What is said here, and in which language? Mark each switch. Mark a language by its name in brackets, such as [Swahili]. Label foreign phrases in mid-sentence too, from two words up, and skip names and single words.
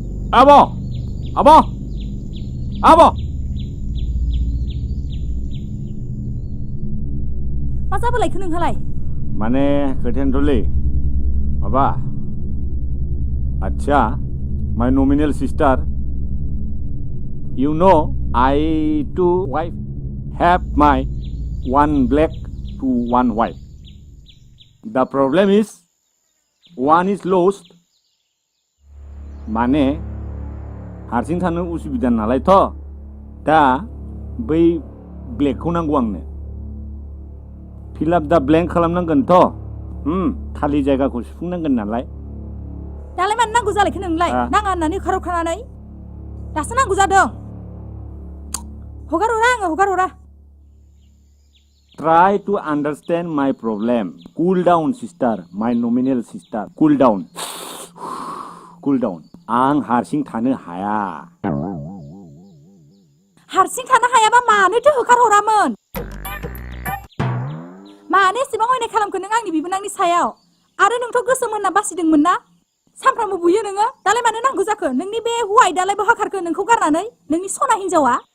[Bodo] Abo! Abo! Abo! मा जाबोलायखो नोंहालाय? माने खोथायानोथ'लै माबा आच्छा [English] my nominal sister you know I two wife have my one black to one white the problem is one is lost [Bodo] माने हारसिं थानो उसुबिदा नालायथ' दा बै ब्लेकखौ नांगौ आंनो [English] fill up the blank [Bodo] खालामनांगोनथ' खालि जायगाखौ सुफुंनांगोन नालाय दालाय मानो नांगौ जालायखो नोंलाय नाङा होननानै होखारहरखानानै दासो नांगौ जादों हगार हरा [English] try to understand my problem cool down sister my nominal sister cool down [Bodo] आं हारसिं थानो हाया हारसिं थानो हायाबा मानोथो होखारहरामोन मानो एसेबां अयनाय खालामखो नों आंनि बिबोनांनि सायाव आरो नोंथ' गोसोम होनना बासिदोंमोन ना सानफ्रामबो बुयो नोङो दालाय मानो नांगौ जाखो नोंनि बे हौवाय दालाय बहा खारखो नोंखौ गारनानै नोंनि सना हिनजावा